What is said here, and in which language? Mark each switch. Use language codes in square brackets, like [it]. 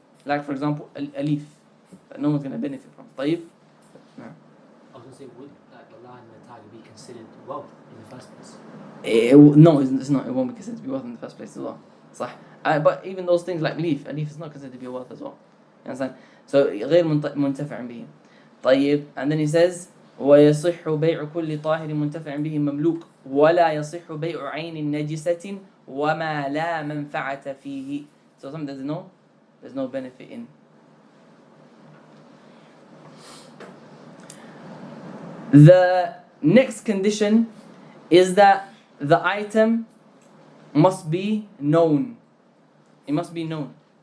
[en] Like for example, a leaf that no one's going to benefit from. [ar] طيب? [en] No. I was going to say, would the lion and the tiger be considered wealth in the first place? No, it's not. It won't be considered to be wealth in the first place as well. [ar] صح. [en] But even those things like a leaf is not considered to be wealth as well. You understand? [ar] So غير منتفع به. طيب, [en] and then he says [ar] ويصح بيع كل طاهر منتفع به مملوك ولا يصح بيع عين نجسة وما لا منفعة فيه. [en] So something there's no benefit in. The next condition is that the item must be known. It must be known.